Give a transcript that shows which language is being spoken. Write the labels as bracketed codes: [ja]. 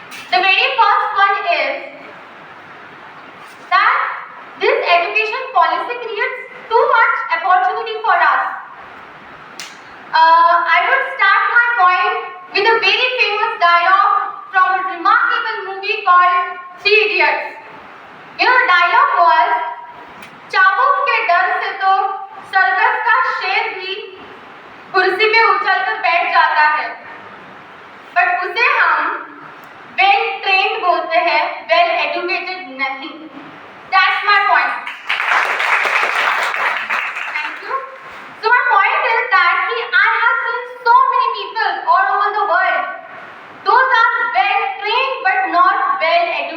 [en] The very first one is that this education policy creates too much opportunity for us. I would start my point with a very famous dialogue from a remarkable movie called Three Idiots. You know, the dialogue was, [hi] चाबुक के डर से तो circus का शेर भी कुर्सी पे उछलकर बैठ जाता है, बट उसे हम [en] well trained [hi] बोलते हैं, [en] well educated [hi] नहीं. [en] That's my point. Thank you. So my point is that I have seen so many people all over the world. Those are well trained but not well